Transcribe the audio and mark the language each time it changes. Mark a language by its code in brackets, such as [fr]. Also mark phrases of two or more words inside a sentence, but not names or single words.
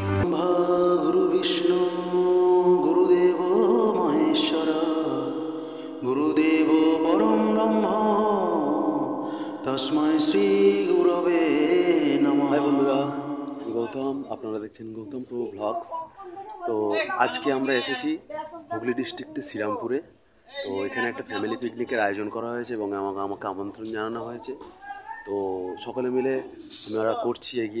[sa] ब्रह्मा गुरु विष्णु गुरुदेव महेश्वर गुरुदेव परम ब्रह्म तस्मै श्री गुरवे नमः। [bn] হাই বন্ধুরা, गौतम আপনারা দেখছেন গৌতম প্রো ব্লগস। তো আজকে আমরা এসেছি হুগলি ডিস্ট্রিক্টের শ্রীরামপুরে। তো এখানে একটা [en] family picnic [bn] আয়োজন করা হয়েছে এবং আমাকে আমন্ত্রণ জানানো হয়েছে। তো সকলে মিলে আমরা করছি এগিয়ে।